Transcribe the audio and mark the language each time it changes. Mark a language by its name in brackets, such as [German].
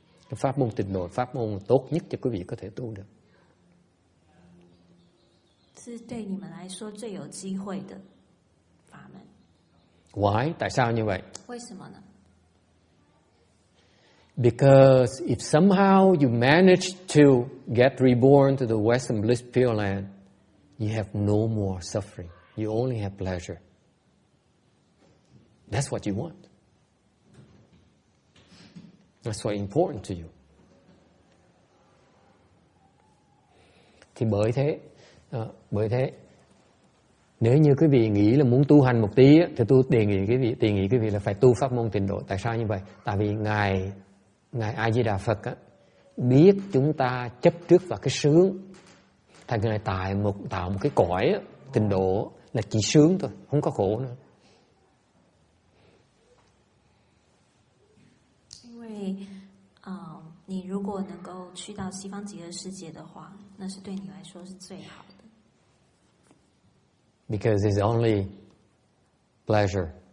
[Vietnamese] Cái pháp môn tịnh độ, pháp môn tốt nhất cho quý vị có thể tu được. [Chinese] 是对你们来说最有机会的法门。 [English] Why? [Vietnamese] Tại sao như vậy? [Chinese] 为什么呢？ [English] Because if somehow you manage to get reborn to the Western Bliss Pure Land, you have no more suffering. You only have pleasure. That's what you want. That's what's important to you. [Vietnamese] Thì bởi thế nếu như quý vị nghĩ là muốn tu hành một tí thì tôi đề nghị quý vị là phải tu pháp môn tịnh độ. Tại sao như vậy? Tại vì ngài A Di Đà Phật biết chúng ta chấp trước vào cái sướng, thành ngài tạo một cái cõi tịnh độ là chỉ sướng thôi, không có khổ nữa. [Chinese] 因为你如果能够去到西方极乐世界的话，那是对你来说是最好的。 [English] Because it's only pleasure.